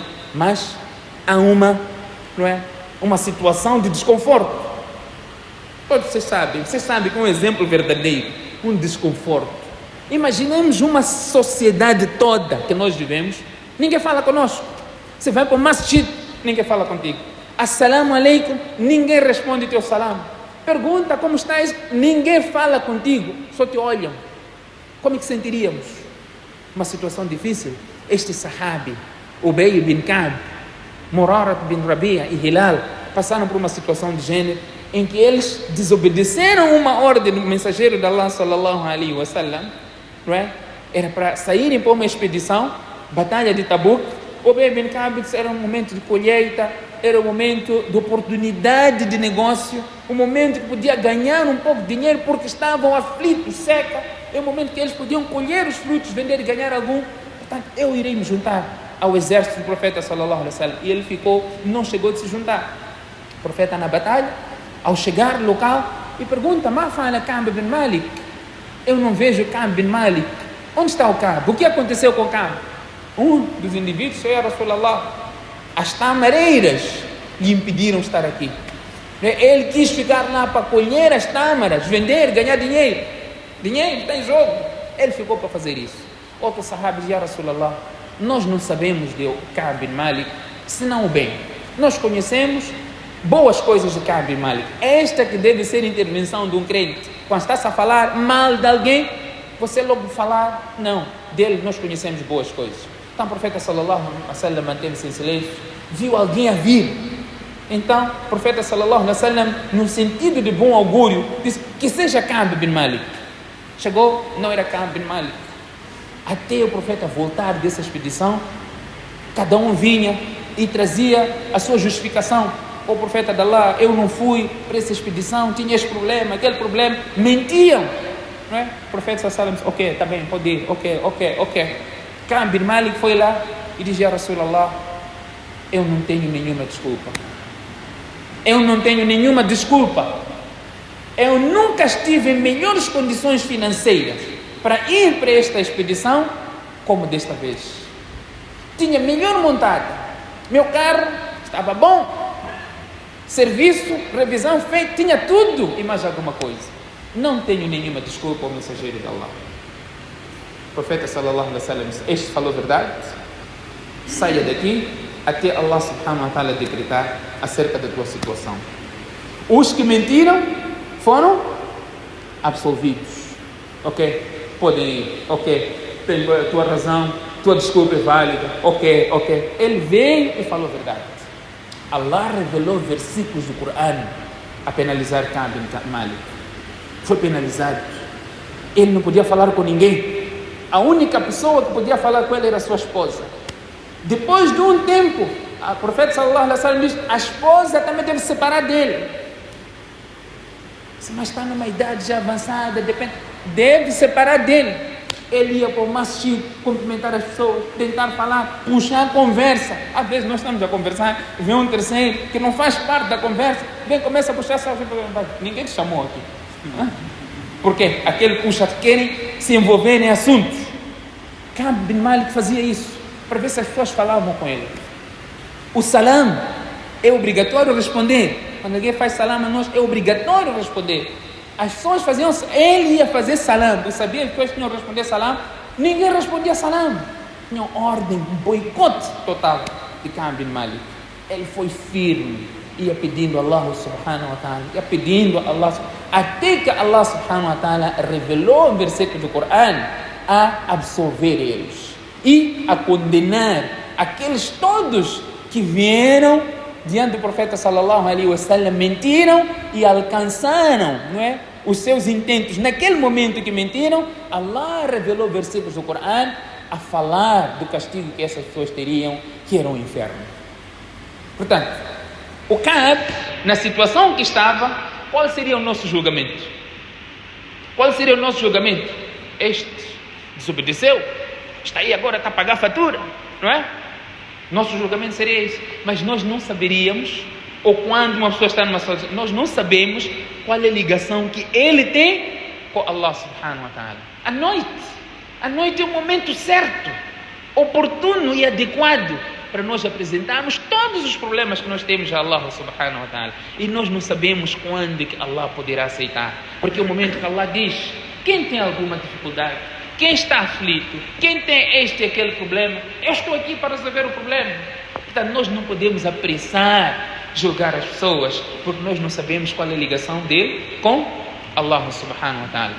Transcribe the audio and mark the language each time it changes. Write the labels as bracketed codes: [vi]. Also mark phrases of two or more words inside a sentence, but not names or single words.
[pt] Mas há uma situação de desconforto. Todos vocês sabem que é um exemplo verdadeiro, um desconforto. Imaginemos uma sociedade toda que nós vivemos, ninguém fala conosco. Você vai para o masjid, ninguém fala contigo. [ar] السلام عليكم, [pt] ninguém responde teu salam. Pergunta como estás, ninguém fala contigo, só te olham. Como é que sentiríamos? Uma situação difícil. Este sahabi, Ubay bin Ka'b, Murarat bin Rabi'a e Hilal passaram por uma situação de gênero em que eles desobedeceram uma ordem do mensageiro de Allah [ar] صلى الله عليه وسلم, [pt] não é? Era para saírem para uma expedição, batalha de Tabuk. Ubay bin Ka'b era um momento de colheita, era um momento de oportunidade de negócio, um momento que podia ganhar um pouco de dinheiro porque estavam aflitos, seca. É um momento que eles podiam colher os frutos, vender e ganhar algum. Portanto, eu irei me juntar ao exército do profeta [ar] صلى الله عليه وسلم. [pt] E ele não chegou de se juntar. O profeta na batalha, ao chegar no local, e pergunta: [ar] "ما فعل كعب بن مالك?" [pt] Eu não vejo Ka'b bin Malik. Onde está o Ka'b? O que aconteceu com o Ka'b? Um dos indivíduos, Senhor Rasulallah, as tamareiras lhe impediram estar aqui. Ele quis ficar lá para colher as tâmaras, vender, ganhar dinheiro. Dinheiro está em jogo. Ele ficou para fazer isso. Outros sahabis, [ar] يا رسول الله, [pt] nós não sabemos de Ka'b bin Malik, senão o bem. Nós conhecemos boas coisas de Ka'b bin Malik. Esta que deve ser a intervenção de um crente. Quando está-se a falar mal de alguém, você logo falar, não, dele nós conhecemos boas coisas. Então o profeta [ar] صلى الله عليه وسلم [pt] manteve-se em silêncio, viu alguém a vir. Então o profeta [ar] صلى الله عليه وسلم, [pt] no sentido de bom augúrio, disse que seja Ka'b bin Malik. Chegou, não era Ka'b bin Malik. Até o profeta voltar dessa expedição, cada um vinha e trazia a sua justificação. O profeta de Allah, eu não fui para essa expedição, tinha esse problema, aquele problema. Mentiam, não é? O profeta [ar] صلى الله عليه وسلم [pt] disse: ok, está bem, pode ir, ok. Ka'b bin Malik foi lá e disse: [ar] يا رسول الله, [pt] eu não tenho nenhuma desculpa. Eu nunca estive em melhores condições financeiras para ir para esta expedição como desta vez. Tinha melhor montada, meu carro estava bom, serviço, revisão feita, tinha tudo e mais alguma coisa. Não tenho nenhuma desculpa ao mensageiro de Allah. O profeta [ar] صلى الله عليه وسلم [pt] disse: este falou verdade, saia daqui até Allah [ar] سبحانه وتعالى [pt] decretar acerca da tua situação. Os que mentiram foram absolvidos. Ok, podem ir, ok, tem a tua razão, tua desculpa é válida, ok. Ele veio e falou a verdade. Allah revelou versículos do Corão a penalizar Ka'b bin Malik. Foi penalizado. Ele não podia falar com ninguém. A única pessoa que podia falar com ele era a sua esposa. Depois de um tempo, o profeta [ar] صلى الله عليه وسلم [pt] diz: a esposa também deve se separar dele. Mas está numa idade já avançada, deve separar dele. Ele ia para o masjid, cumprimentar as pessoas, tentar falar, puxar a conversa. Às vezes nós estamos a conversar, vem um terceiro que não faz parte da conversa, começa a puxar, ninguém te chamou aqui. Porque aquele puxa, querem se envolver em assuntos. Ka'b bin Malik fazia isso, para ver se as pessoas falavam com ele. O salam é obrigatório responder. Quando alguém faz salam a nós, é obrigatório responder. As pessoas faziam, ele ia fazer salam. Eu sabia que as pessoas tinham que responder salam. Ninguém respondia salam. Tinham ordem, um boicote total de Ka'b bin Malik. Ele foi firme, ia pedindo a Allah [ar] سبحانه وتعالى, [pt] até que Allah [ar] سبحانه وتعالى [pt] revelou um versículo do Corão a absolver eles e a condenar aqueles todos que vieram diante do profeta [ar] صلى الله عليه وسلم, [pt] mentiram e alcançaram, não é, os seus intentos. Naquele momento que mentiram, Allah revelou versículos do Corão a falar do castigo que essas pessoas teriam, que era o inferno. Portanto, O Ka'b, na situação que estava, qual seria o nosso julgamento? Qual seria o nosso julgamento? Este desobedeceu, está aí agora, está a pagar a fatura, não é? Nosso julgamento seria esse. Mas nós não saberíamos, ou quando uma pessoa está numa situação, nós não sabemos qual é a ligação que ele tem com Allah [ar] سبحانه وتعالى. [pt] A noite é o momento certo, oportuno e adequado para nós apresentarmos todos os problemas que nós temos a Allah [ar] سبحانه وتعالى. [pt] E nós não sabemos quando que Allah poderá aceitar. Porque é o momento que Allah diz, quem tem alguma dificuldade, quem está aflito, quem tem este e aquele problema, eu estou aqui para resolver o problema. Portanto, nós não podemos apressar julgar as pessoas, porque nós não sabemos qual é a ligação dele com Allah [ar] سبحانه وتعالى.